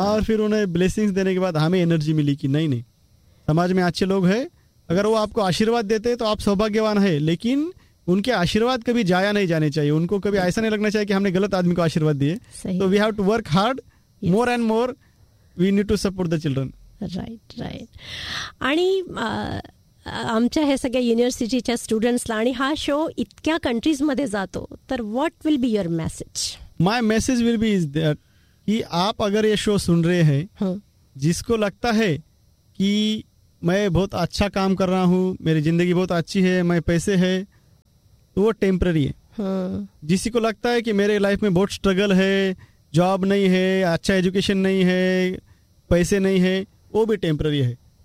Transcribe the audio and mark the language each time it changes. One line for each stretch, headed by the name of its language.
Hindi: और फिर उन्हें ब्लेसिंग्स देने के बाद हमें एनर्जी मिली कि नहीं नहीं समाज में अच्छे लोग है, अगर वो आपको आशीर्वाद देते तो आप सौभाग्यवान है, लेकिन उनके आशीर्वाद कभी जाया नहीं जाने चाहिए, उनको कभी ऐसा नहीं लगना चाहिए कि हमने गलत आदमी को आशीर्वाद दिए।
English: तो we have to work hard more and more, we need to support the children. Right right.
Marathi: आणि आमच्या ह्या सगळ्या युनिव्हर्सिटीच्या स्टुडंट्सला आणि हा शो इतक्या कंट्रीज मध्ये जातो,
English: तर what will be your message? My message will be is that
Hindi: की आप अगर ये शो सुन रहे है, जिसको लगता है कि मैं बहुत अच्छा काम कर रहा हूँ, मेरी जिंदगी बहुत अच्छी है, मैं पैसे है, तो वो टेम्पररी है। जिसको लगता है कि मेरे लाइफ में बहुत स्ट्रगल है, जॉब नहीं है, अच्छा एजुकेशन नहीं है, पैसे नहीं है, वो भी टेम्पररी है।